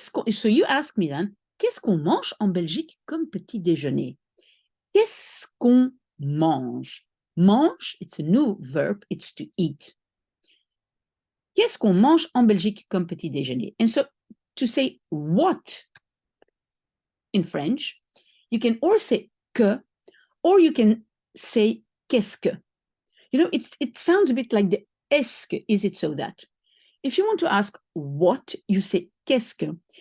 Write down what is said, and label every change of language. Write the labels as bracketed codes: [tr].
[en] So you ask me then, [fr] qu'est-ce qu'on mange en Belgique comme petit déjeuner? Qu'est-ce qu'on mange? [en] Mange, it's a new verb, it's to eat. [fr] Qu'est-ce qu'on mange en Belgique comme petit déjeuner? [en] And so to say what in French, you can or say que, or you can say [fr] qu'est-ce que. [en] You know, it sounds a bit like the [fr] est-ce que, [en] is it so that? If you want to ask what, you say [fr] qu'est-ce que.